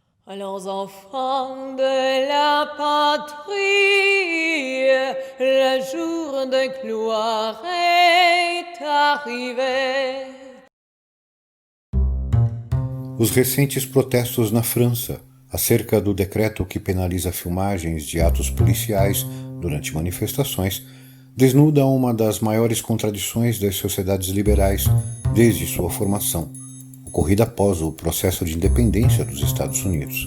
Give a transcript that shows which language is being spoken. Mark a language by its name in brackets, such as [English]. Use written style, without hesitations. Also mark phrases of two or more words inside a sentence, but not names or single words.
[French] Allons enfants de la patrie, le jour de gloire est arrivé. [Portuguese] Os recentes protestos na França acerca do decreto que penaliza filmagens de atos policiais durante manifestações desnudam uma das maiores contradições das sociedades liberais desde sua formação, ocorrida após o processo de independência dos Estados Unidos.